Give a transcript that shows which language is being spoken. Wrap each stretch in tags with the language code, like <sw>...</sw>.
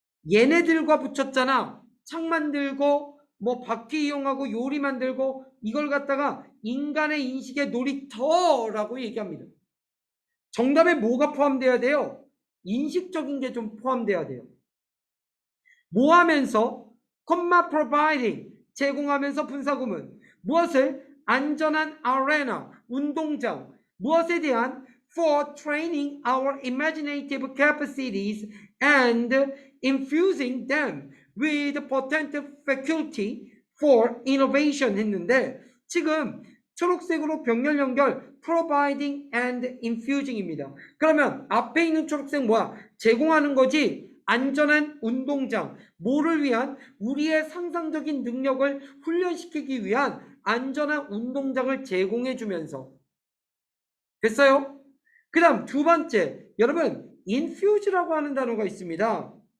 <ko>얘네들과 붙였잖아. 창 만들고 뭐 바퀴 이용하고 요리 만들고, 이걸 갖다가 인간의 인식의 놀이터라고 얘기합니다. 정답에 뭐가 포함돼야 돼요? 인식적인 게 좀 포함돼야 돼요. 뭐 하면서? providing, 제공하면서 분사구문. 무엇을? 안전한 아레나, 운동장. 무엇에 대한?</ko> <en>for training our imaginative capacities and infusing them with potent faculty for innovation</en> <ko>했는데, 지금 초록색으로 병렬 연결</ko> <en>providing and infusing입니다.</en> <ko>그러면 앞에 있는 초록색 뭐야? 제공하는 거지. 안전한 운동장. 뭐를 위한? 우리의 상상적인 능력을 훈련시키기 위한 안전한 운동장을 제공해 주면서. 됐어요? 그 다음 두 번째, 여러분 infuse라고 하는 단어가 있습니다.</ko>